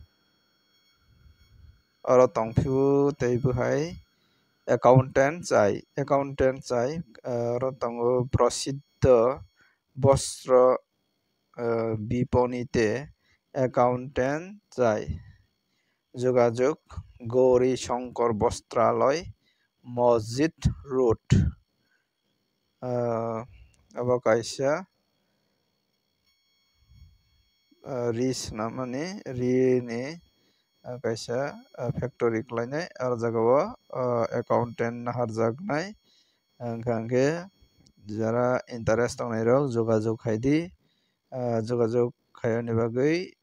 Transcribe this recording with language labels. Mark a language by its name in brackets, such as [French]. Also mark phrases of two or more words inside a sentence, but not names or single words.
[Kok Borok] aro tongphio tei bwhai accountant chai aro tongo [Bangla] প্রসিদ্ধ বস্ত্র বিপণিতে [Kok Borok] accountant chai যোগাযোগ গৌরী শঙ্কর বস্ত্রালয় মসজিদ রোড abo kaisa ris namani ri ni kaisa factory khlainai aro jagao accountant naharjaknai hangkhe jara interest tongnai rok jogajog khaidi jogajog khaiyani bagui